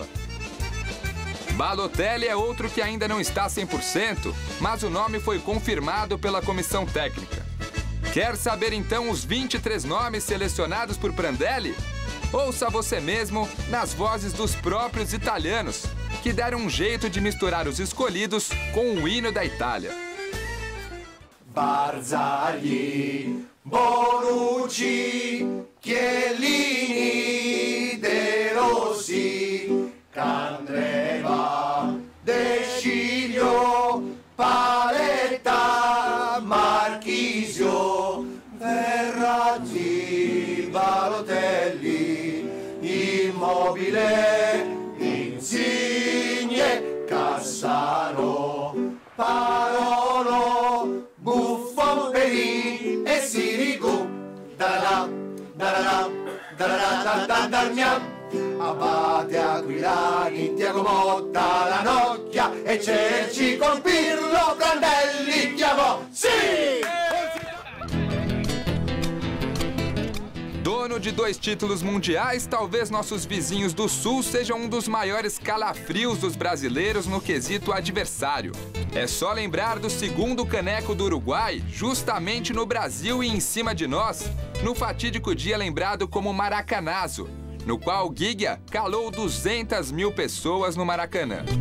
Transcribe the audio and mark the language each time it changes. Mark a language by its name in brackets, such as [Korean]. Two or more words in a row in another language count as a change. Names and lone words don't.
[Portuguese] Balotelli é outro que ainda não está 100%, mas o nome foi confirmado pela comissão técnica. Quer saber então os 23 nomes selecionados por Prandelli? Ouça você mesmo nas vozes dos próprios italianos, que deram um jeito de misturar os escolhidos com o hino da Itália. Barzagli, Bonucci, Chiellini, De Rossi, Candreva, De Sciglio, Paletta, Marchisio, Verratti, Balotelli, Immobile, Insigne, Cassano, Parolo, Buffon, Pelé e Sirigu. Da-da-da, da-da-da, da-da-da, da-da-da, [Italian] Abate, Aquilani, Thiago Motta, La Nocchia e Cerci con Pirlo, Prandelli, chiamò, sì! [Portuguese] Dono de 2 títulos mundiais, talvez nossos vizinhos do Sul sejam um dos maiores calafrios dos brasileiros no quesito adversário. É só lembrar do 2º caneco do Uruguai, justamente no Brasil e em cima de nós, no fatídico dia lembrado como Maracanazo, no qual Guigua calou 200 mil pessoas no Maracanã.